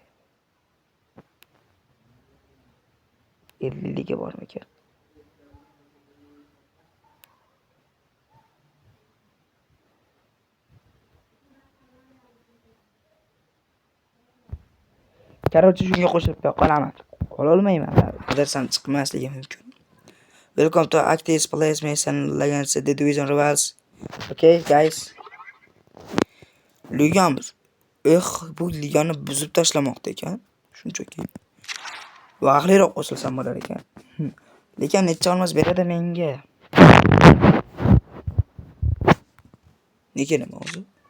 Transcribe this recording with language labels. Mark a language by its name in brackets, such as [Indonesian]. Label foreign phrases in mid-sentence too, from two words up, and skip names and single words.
[Uzbek] 50 liga bormikan? Короче, shunga qo'shib qolaman. Qola olmayman. Qidirsam chiqmasligi mumkin. [English] Welcome to Active Place Mason Legends The Division Rivals. Okay, guys. [Uzbek] Ligamiz. Bu ligani buzib tashlamoqda ekan. Shunchaki. Vaqtliroq qo'shilsam bo'lar ekan. Lekin necha olmas beradi menga. Nega nima o'zi?